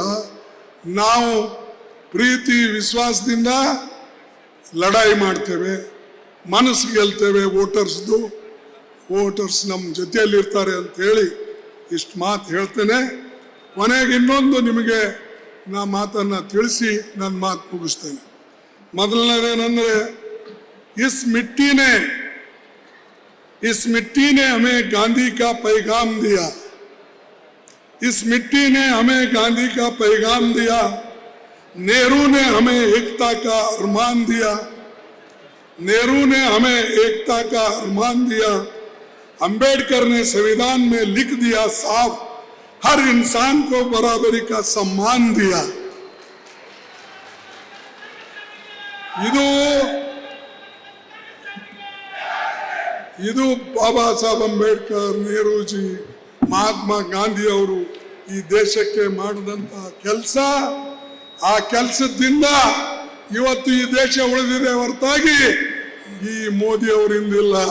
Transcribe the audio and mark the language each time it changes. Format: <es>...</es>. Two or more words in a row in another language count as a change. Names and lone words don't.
<kn>ನಾವು ಪ್ರೀತಿ ವಿಶ್ವಾಸದಿಂದ ಲಡಾಯಿ ಮಾಡ್ತೇವೆ, ಮನಸ್ಸು ಗೆಲ್ತೇವೆ. ವೋಟರ್ಸ್ ನಮ್ಮ ಜೊತೆಯಲ್ಲಿರ್ತಾರೆ ಅಂತೇಳಿ ಇಷ್ಟು ಮಾತು ಹೇಳ್ತೇನೆ. ಕೊನೆಗೆ ಇನ್ನೊಂದು ನಿಮಗೆ ನಾ ಮಾತನ್ನು ತಿಳಿಸಿ ನನ್ನ ಮಾತು ಮುಗಿಸ್ತೇನೆ. ಮೊದಲನೇದೇನೆಂದರೆ,</kn> <hi>इस मिट्टी ने हमें गांधी का पैगाम दिया. इस मिट्टी ने हमें गांधी का पैगाम दिया. नेहरू ने हमें एकता का अरमान दिया. नेहरू ने हमें एकता का अरमान दिया. अंबेडकर ने संविधान में लिख दिया साफ, हर इंसान को बराबरी का सम्मान दिया.</hi> <kn>ಇದು ಬಾಬಾ ಸಾಹೇಬ್ ಅಂಬೇಡ್ಕರ್, ನೆಹರೂಜಿ, ಮಹಾತ್ಮ ಗಾಂಧಿ ಅವರು ಈ ದೇಶಕ್ಕೆ ಮಾಡಿದಂತ ಕೆಲಸ. ಆ ಕೆಲಸದಿಂದ ಇವತ್ತು ಈ ದೇಶ ಉಳಿದಿದೆ ಹೊರತಾಗಿ ಈ ಮೋದಿ ಅವರಿಂದಿಲ್ಲ.</kn>